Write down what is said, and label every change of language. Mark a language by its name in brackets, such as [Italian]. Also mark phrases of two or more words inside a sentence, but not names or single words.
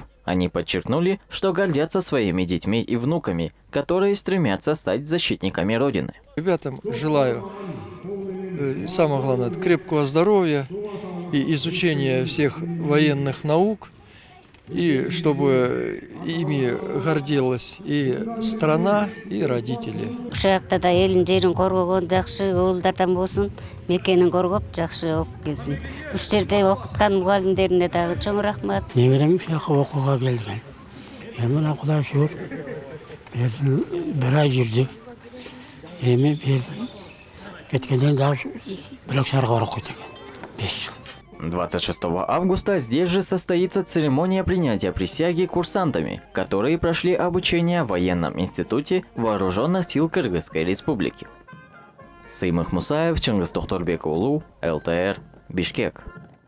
[Russian] Они подчеркнули, что гордятся своими детьми и внуками, которые стремятся стать защитниками Родины. Ребятам желаю, самое главное, крепкого здоровья и изучения всех военных наук, и чтобы ими гордилась и страна, и родители. [Kyrgyz] Ушакта элин жерин коргогон жакшы, уулдардан болсун, мекенин коргоп жакшы окуп келсин. Уш жерде окуткан мугалимдерине дагы чоң рахмат. Немерем ушакка окууга келген. Мына Кудай шүгүр, бир ай жүрдү. Эми кеткенден дагы бирок шарга окуйт экен. 5 жыл. [Russian] 26 августа здесь же состоится церемония принятия присяги курсантами, которые прошли обучение в военном институте вооруженных сил Кыргызской республики. Сыймых Мусаев, Чыңгыз Тохторбек уулу, ЛТР, Бишкек.